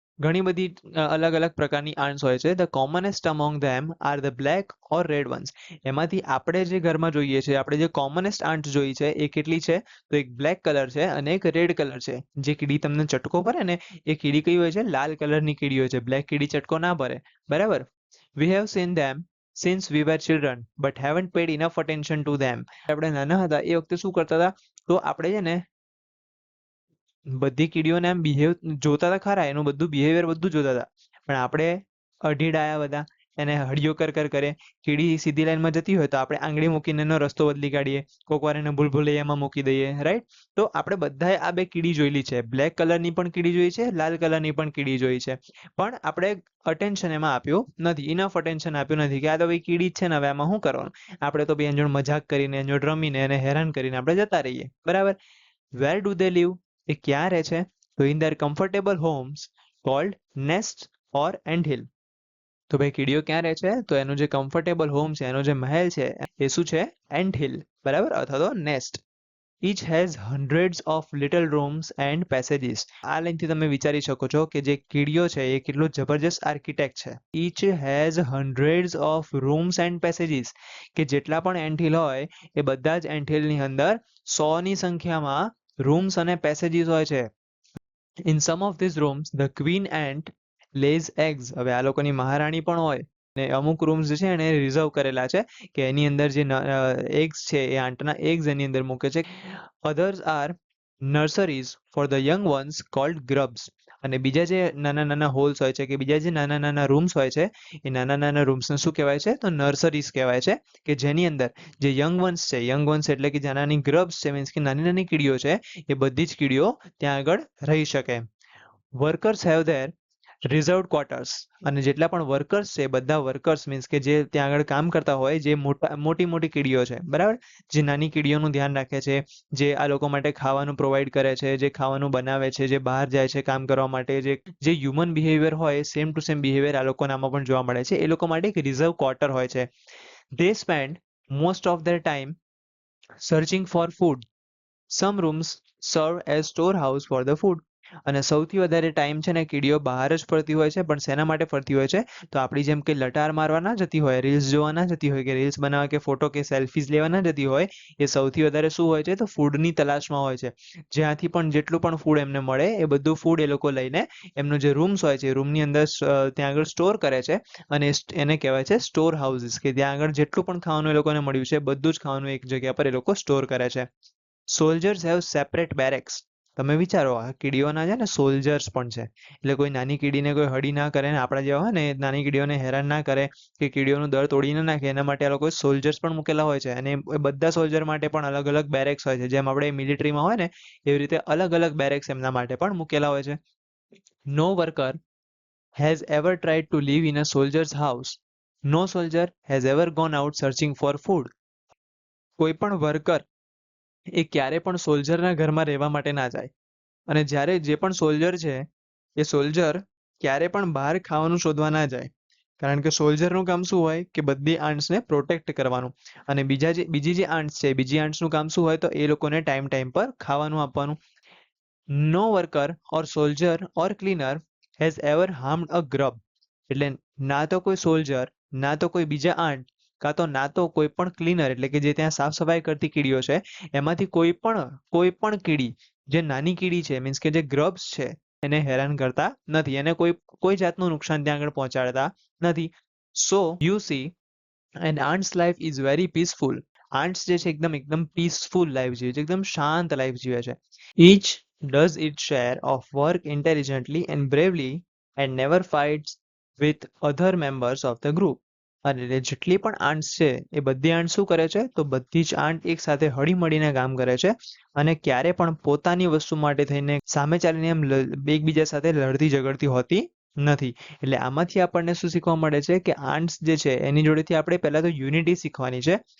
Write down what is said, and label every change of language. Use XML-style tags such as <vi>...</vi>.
<gu>ઘણી બધી અલગ અલગ પ્રકારની આંટ્સ હોય છે.</gu> <en>The commonest among them are the black or red ones.</en> <gu>એમાંથી આપણે જે ઘરમાં જોઈએ છે, આપણે જે કોમનેસ્ટ આંટ જોઈ છે એ કેટલી છે? તો એક બ્લેક કલર છે અને એક રેડ કલર છે. જે કીડી તમને ચટકો ભરે ને, એ કીડી કઈ હોય છે? લાલ કલરની કીડી હોય છે. બ્લેક કીડી ચટકો ના ભરે, બરાબર?</gu> <en>We have seen them since we were children but haven't paid enough attention to them.</en> <gu>આપણે નાના હતા એ વખતે શું કરતા હતા? તો આપણે છે ને બધી કીડીઓને આમ જોતા હતા ખરા, એનું બધું બિહેવિયર બધું જોતા હતા, પણ આપણે અઢીડાયા બધા, એને હળિયો કર કરે. કીડી સીધી લાઈનમાં જતી હોય તો આપણે આંગળી મૂકીને એનો રસ્તો બદલી કાઢીએ, કોક વાર એને ભૂલભુલૈયામાં મૂકી દઈએ, રાઈટ? તો આપણે બધાએ આ બે કીડી જોયેલી છે. બ્લેક કલરની પણ કીડી જોઈ છે, લાલ કલરની પણ કીડી જોઈ છે, પણ આપણે અટેન્શન એમાં આપ્યું નથી, ઇનફ અટેન્શન આપ્યું નથી કે આ તો ભાઈ કીડી જ છે ને, હવે આમાં શું કરવાનું? આપણે તો ભાઈ એની જોડે મજાક કરીને, એની જોડે રમીને, એને હેરાન કરીને આપણે જતા રહીએ, બરાબર?</gu> <en>Where do they live?</en> <gu>એ ક્યાં રહે છે? તો</gu> <en>In their comfortable homes called nest or ant hill.</en> <gu>તો ભાઈ કીડીઓ ક્યાં રહે છે? તો એનું જે કમ્ફર્ટેબલ હોમ છે, એનો જે મહેલ છે, એ શું છે? એન્ટ હિલ, બરાબર, અથવા તો nest.</gu> <en>Each has hundreds of little rooms and passages.</en> <gu>આ લાઈનથી તમે વિચારી શકો છો કે જે કીડીઓ છે એ કેટલો જબરજસ્ત આર્કિટેક્ટ છે.</gu> <en>Each has hundreds of rooms and passages.</en> <gu>કે જેટલા પણ એન્ટહિલ હોય એ બધા જ એન્ટહિલની અંદર 100ની સંખ્યામાં રૂમ્સ અને પેસેજીસ હોય છે.</gu> <en>In some of these rooms, the queen ant lays eggs.</en> <gu>હવે આ લોકોની મહારાણી પણ હોય ને અમુક રૂમ્સ જે છે એને રિઝર્વ કરેલા છે કે એની અંદર જે એગ્સ છે એ આંટના એગ્સ એની અંદર મૂકે છે.</gu> <en>Others are nurseries for the young ones called grubs.</en> <gu>અને બીજા જે નાના નાના હોલ્સ હોય છે કે બીજા જે નાના નાના રૂમ્સ હોય છે એ નાના નાના રૂમ્સને શું કહેવાય છે? તો નર્સરીઝ કહેવાય છે કે જેની અંદર જે યંગ વન્સ છે, યંગ વન્સ એટલે કે જે નાની ગ્રબ્સ છે, મીન્સ કે નાની નાની કીડીઓ છે, એ બધી જ કીડીઓ ત્યાં આગળ રહી શકે.</gu> <en>Workers have their reserved quarters.</en> <gu>અને જેટલા પણ વર્કર્સ છે બધા વર્કર્સ મીન્સ કે જે ત્યાં આગળ કામ કરતા હોય, જે મોટી મોટી કીડીઓ છે, બરાબર, જે નાની કીડીઓનું ધ્યાન રાખે છે, જે આ લોકો માટે ખાવાનું પ્રોવાઈડ કરે છે, જે ખાવાનું બનાવે છે, જે બહાર જાય છે કામ કરવા માટે, જે હ્યુમન બિહેવિયર હોય સેમ ટુ સેમ બિહેવિયર આ લોકોના આમાં પણ જોવા મળે છે. એ લોકો માટે એક રિઝર્વ ક્વાર્ટર હોય છે.</gu> <en>They spend most of their time searching for food. Some rooms serve as storehouse for the food.</en> <gu>અને સૌથી વધારે ટાઈમ છે ને કીડીઓ બહાર જ ફરતી હોય છે, પણ શેના માટે ફરતી હોય છે? તો આપણી જેમ કે લટાર મારવા ના જતી હોય, રીલ્સ જોવા ના જતી હોય, કે રીલ્સ બનાવવા કે ફોટો કે સેલ્ફીઝ લેવા ના જતી હોય, એ સૌથી વધારે શું હોય છે? તો ફૂડની તલાશમાં હોય છે. જ્યાંથી પણ જેટલું પણ ફૂડ એમને મળે એ બધું ફૂડ એ લોકો લઈને એમનો જે રૂમ્સ હોય છે એ રૂમની અંદર ત્યાં આગળ સ્ટોર કરે છે. અને એને કહેવાય છે સ્ટોર હાઉસીસ, કે ત્યાં આગળ જેટલું પણ ખાવાનું એ લોકોને મળ્યું છે બધું જ ખાવાનું એક જગ્યા પર એ લોકો સ્ટોર કરે છે.</gu> <en>Soldiers have separate barracks.</en> <gu>તમે વિચારો આ કીડીઓના છે ને સોલ્જર્સ પણ છે, એટલે કોઈ નાની કીડીને કોઈ હળી ના કરે ને આપણા જેવા હોય ને નાની કીડીઓને હેરાન ના કરે કે કીડીઓનું દર તોડી ના નાખે, એના માટે આ લોકો સોલ્જર્સ પણ મૂકેલા હોય છે. અને એ બધા સોલ્જર માટે પણ અલગ અલગ બેરેક્સ હોય છે. જેમ આપણે મિલિટરીમાં હોય ને એવી રીતે અલગ અલગ બેરેક્સ એમના માટે પણ મૂકેલા હોય છે.</gu> <en>No worker has ever tried to live in a soldier's house. No soldier has ever gone out searching for food.</en> <gu>કોઈ પણ વર્કર એ ક્યારે પણ સોલ્જરના ઘરમાં રહેવા માટે ના જાય. અને જ્યારે જે પણ સોલ્જર છે એ સોલ્જર ક્યારે પણ બહાર ખાવાનું શોધવા ના જાય. કારણ કે સોલ્જરનું કામ શું હોય? કે બધી આંટ્સને પ્રોટેક્ટ કરવાનું. અને બીજી જે આંટ્સ છે, બીજી આંટ્સનું કામ શું હોય? તો એ લોકોને ટાઈમ ટાઈમ પર ખાવાનું આપવાનું.</gu> <en>No worker or soldier or cleaner has ever harmed a grub.</en> <gu>એટલે ના તો કોઈ સોલ્જર, ના તો કોઈ બીજા આંટ, કાં તો ના તો કોઈ પણ ક્લીનર એટલે કે જે ત્યાં સાફ સફાઈ કરતી કીડીઓ છે, એમાંથી કોઈ પણ કીડી જે નાની કીડી છે મીન્સ કે જે ગ્રબ્સ છે એને હેરાન કરતા નથી, એને કોઈ જાતનું નુકસાન ત્યાં આગળ પહોંચાડતા નથી.</gu> <en>So you see and ants life is very peaceful.</en> <gu>Aunts જે છે એકદમ પીસફુલ લાઈફ જીવે છે, એકદમ શાંત લાઈફ જીવે છે.</gu> <en>Each does its share of work intelligently and bravely and never fights with other members of the group.</en> <gu>અને જેટલી પણ આંટ્સ છે એ બધી આંટ શું કરે છે? તો બધી જ આંટ એક સાથે હળી મળીને કામ કરે છે અને ક્યારે પણ પોતાની વસ્તુ માટે થઈને સામે ચાલીને એમ એકબીજા સાથે લડતી ઝઘડતી હોતી નથી. એટલે આમાંથી આપણને શું શીખવા મળે છે? કે આંટ્સ જે છે એની જોડેથી આપણે પહેલા તો યુનિટી શીખવાની છે.</gu>